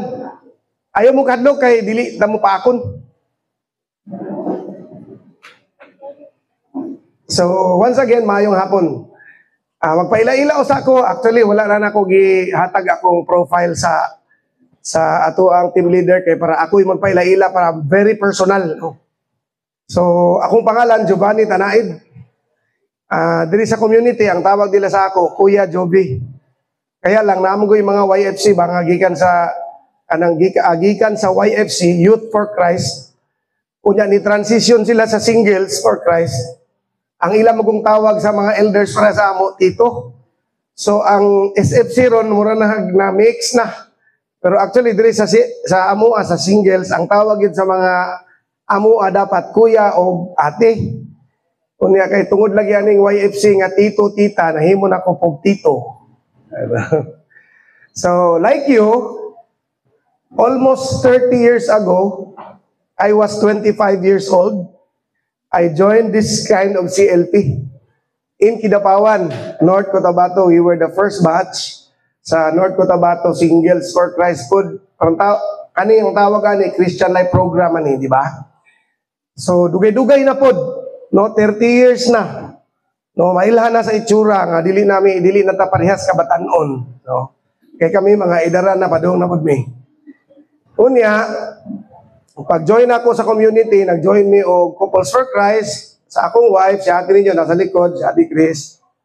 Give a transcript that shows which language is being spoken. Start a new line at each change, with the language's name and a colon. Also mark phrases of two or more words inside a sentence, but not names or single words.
Cebuano: Ayaw mo kadlok kay dili ta mo paakon. So
English: once again,
Cebuano: maayong hapon. Magpaila-ila sa ako. Actually, wala na ako gihatag akong profile sa ato ang team leader kay para ako yung magpaila-ila para
English: very personal.
Cebuano: So akong pangalan Giovanni Tanaid. Diri sa community ang tawag nila sa ako Kuya Joby. Kaya lang naman ko yung mga YFC baka gikan sa YFC Youth for Christ. Unya ni transition sila sa Singles for Christ. Ang ilang magong tawag sa mga elders para sa amo tito. So ang SFC ron mura na mix na. Pero actually diri sa amo sa Singles ang tawag yun sa mga amo dapat kuya o ate. Unya kay tungod lagi aning YFC nga tito tita nahimo na ko pog tito.
English: So, like you, almost 30 years ago, I was 25 years old. I joined this kind of CLP in Kidapawan, North Cotabato. We were the first batch sa North Cotabato Singles for Christ Food.
Cebuano: Ang tawag ni Christian Life Program ani, di ba? So, dugay-dugay na pod, no? 30 years na. No, mailhan na sa itsura nga dili na ta parehas kabatan-on, no. Kay kami mga idara na padung na pud mi. Unya, pag-join ako sa community, nag-join mi og Couples for Christ sa akong wife, si ate ninyo nasa likod, si Ate Chris.